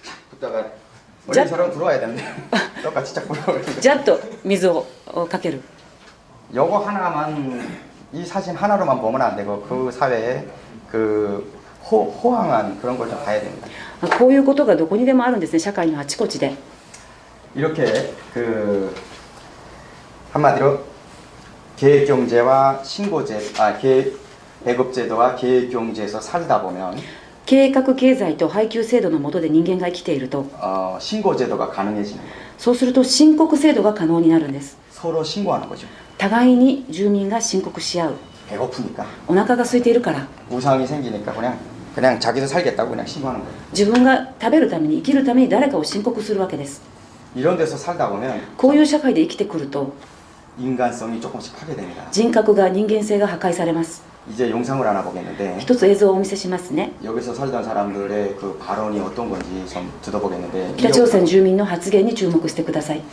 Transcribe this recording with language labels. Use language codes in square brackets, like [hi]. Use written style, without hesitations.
[ko] 붙다가 원래처럼 들어와야 되는데 똑같이 쫙 불어버리니까 [ja] ジャッと水をかける [ko] 요거 하나만 이 사진 하나로만 보면 안 되고 그 사회에 그 호황한 그런 걸 좀 봐야 됩니다. [ja] こういうことがどこにでもあるんですね社会のあちこちで [ko] 이렇게 그 한마디로 계획경제와 신고제, 배급제도와 계획경제에서 살다 보면 [ja] 計画経済と配給制度の下で人間が生きていると [ko] 신고제도가 가능해지는 거예요. [ja] そうすると申告制度が可能になるんです [ko] 서로 신고하는 거죠. [ja] 互いに住民が申告し合う [ko] 배고프니까 [ja] お腹が空いているから [ko] 우상이 생기니까 그냥 자기도 살겠다고 그냥 신고하는 거예요. [ja] 自分が食べるために生きるために誰かを申告するわけです [ko] 이런 데서 살다 보면 [ja] こういう社会で生きてくると [ko] 인간성이 조금씩 파괴됩니다. [ja] 人格が人間性が破壊されます [ko] 이제 영상을 하나 보겠는데 [ja] 一つ映像をお見せしますね [ko] 여기서 살던 사람들의 그 발언이 어떤 건지 좀 들어보겠는데 [ja] 北朝鮮住民の発言に注目してください